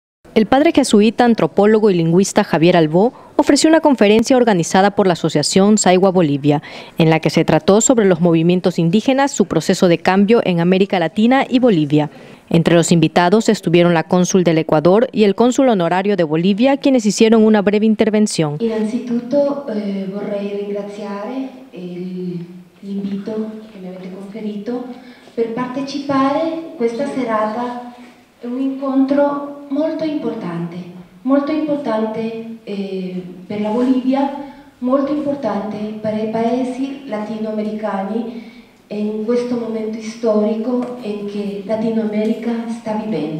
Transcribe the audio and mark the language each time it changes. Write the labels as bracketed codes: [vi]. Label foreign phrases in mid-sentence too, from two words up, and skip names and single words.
[es] El padre jesuita, antropólogo y lingüista Javier Albó ofreció una conferencia organizada por la Asociación Saigua Bolivia, en la que se trató sobre los movimientos indígenas, su proceso de cambio en América Latina y Bolivia. Entre los invitados estuvieron la cónsul del Ecuador y el cónsul honorario de Bolivia, quienes hicieron una breve intervención. [it] Innanzitutto vorrei ringraziare l'invito che mi avete conferito per partecipare a questa serata. È un incontro molto importante per la Bolivia, molto importante per i paesi latinoamericani in questo momento storico in che Latino America sta vivendo.